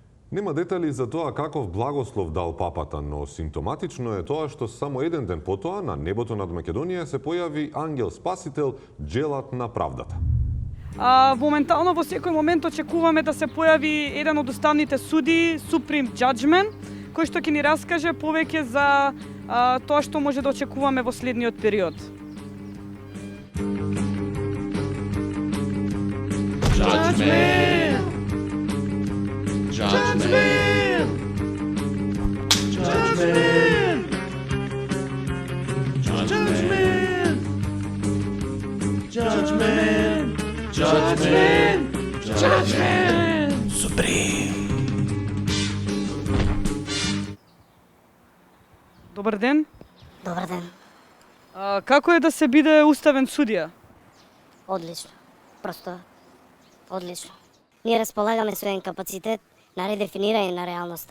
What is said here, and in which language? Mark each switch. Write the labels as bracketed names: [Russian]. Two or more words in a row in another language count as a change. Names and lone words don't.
[Macedonian] Нема детали за тоа каков благослов дал папата, но симптоматично е тоа што само еден ден потоа на небото над Македонија се појави ангел спасител, джелат на правдата. Моментално во секој момент очекуваме да се појави еден од уставните суди, [English] Supreme Judgment, [Macedonian] кој што ќе ни раскаже повеќе за тоа што може да очекуваме во следниот период. [English] Judgment! Judgment! Judgment! Judgment! Judgment! Judgment! Judgment! Supreme! [Macedonian] Добар ден. Добар ден. Како е да се биде уставен судија? Одлично. Просто одлично. Ние располагаме со еден капацитет на редефинирање на реалноста.